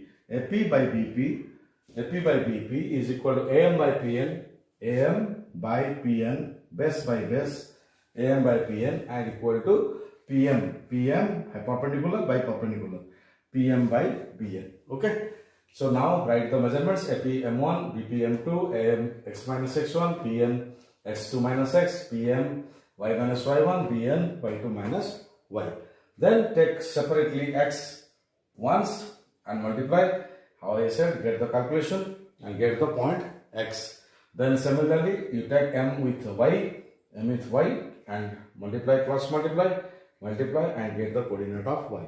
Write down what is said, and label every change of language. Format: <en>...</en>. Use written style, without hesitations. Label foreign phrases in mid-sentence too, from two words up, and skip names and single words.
<en>AP by BP is equal to AM by PN, AM by PN, base by base, AM by PN, and equal to PM perpendicular by perpendicular, PM by BN. Okay. So now write the measurements: AP M1, BP M2, AM x minus x1, PN x2 minus x, PM y minus y1, BN y2 minus y. Then take separately x once and multiply. How I said, get the calculation and get the point x. Then similarly, you take M with y, and multiply, cross multiply, and get the coordinate of y.</en>